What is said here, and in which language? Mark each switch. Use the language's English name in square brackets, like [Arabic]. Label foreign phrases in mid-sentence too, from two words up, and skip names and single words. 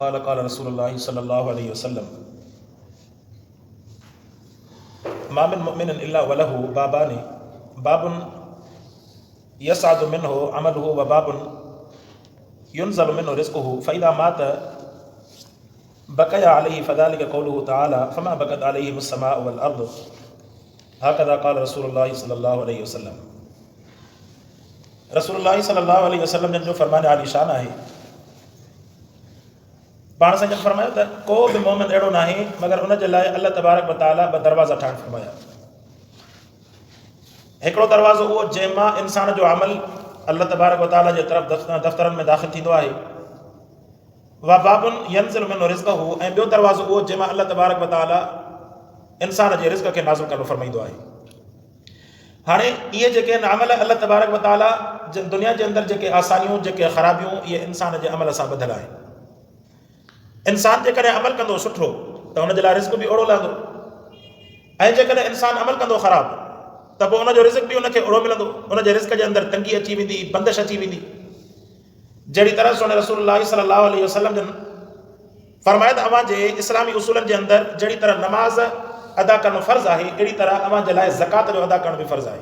[Arabic] قال قال رسول الله صلى الله عليه وسلم ما من مؤمن إلا وله بابان باب يصعد منه عمله وباب ينزل منه رزقه فإذا مات بكيا عليه فذلك قوله تعالى فما بكت عليهم السماء والأرض هكذا قال رسول الله صلى الله عليه وسلم. رسول الله صلى الله عليه وسلم [Sindhi] जन जो फरमान आली शान है। पाण सां जन फरमायो त को बि मोमिन अहिड़ो न आहे मगर उन जे लाइ [Arabic] الله تبارك وتعالى [Sindhi] ॿ दरवाज़ा ठाहिण फरमाया। हिकिड़ो दरवाज़ो उहो जंहिंमां इंसान जो अमल [Arabic] الله تبارك وتعالى [Sindhi] जे तरफ़ दफ़्तरनि में दाख़िल थींदो आहे। [Arabic] وباب ينزل منه رزقه, [Sindhi] ऐं ॿियो दरवाज़ो उहो जंहिंमां [Arabic] الله تبارك وتعالى [Sindhi] इंसान जे रिज़्क़ खे नाज़िल करणु फरमाईंदो आहे। हाणे इहे जेके आहिनि अमल [Arabic] الله تبارك وتعالى [Sindhi] दुनिया जे अंदरि जेके आसानियूं जेके ख़राबियूं इहे इंसान जे अमल सां ॿधल आहिनि। इंसान जेकॾहिं अमल कंदो सुठो त हुनजे लाइ रिज़्क़ बि ओड़ो लहंदो, ऐं जेकॾहिं इंसान अमल कंदो ख़राबु त पोइ हुनजो रिज़्क़ बि उनखे ओड़ो मिलंदो। उनजे रिज़्क़ जे अंदरि तंगी अची वेंदी, बंदिश अची वेंदी। जहिड़ी तरह सोने [Arabic] رسول الله صلى الله عليه وسلم [Sindhi] जन फरमाया त अव्हां जे इस्लामी उसूलनि जे अंदरि जहिड़ी तरह नमाज़ अदा करणु फ़र्ज़ु आहे अहिड़ी तरह अव्हां जे लाइ ज़कात जो अदा करणु बि फ़र्ज़ु आहे।